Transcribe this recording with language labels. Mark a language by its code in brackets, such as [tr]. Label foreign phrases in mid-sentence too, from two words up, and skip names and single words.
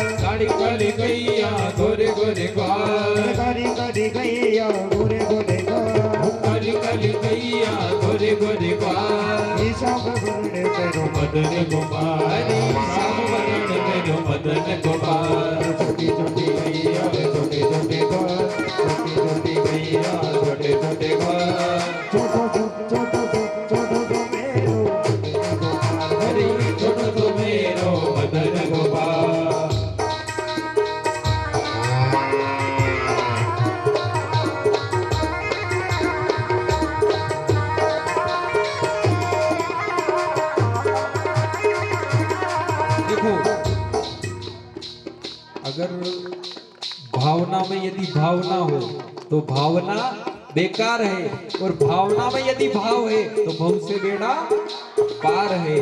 [bra] काली काली गैया गोरे गोरे ग्वाल, अरे काली काली गैया गोरे गोरे ग्वाल, काली काली गैया गोरे गोरे ग्वाल, ईशान वर्ण मेरो मदन गोपाल, हरे श्याम वरण मेरो मदन गोपाल। छोटी छोटी गैया छोटे छोटे ग्वाल, छोटी छोटी गैया छोटे छोटे ग्वाल, छोटो सो मेरो मदन गोपाल, हरे छोटो सो मेरो मदन गोपाल। [hi] देखो, अगर भावना में यदि भावना हो तो भावना बेकार है, और भावना में यदि भाव है तो भव से बेड़ा पार है।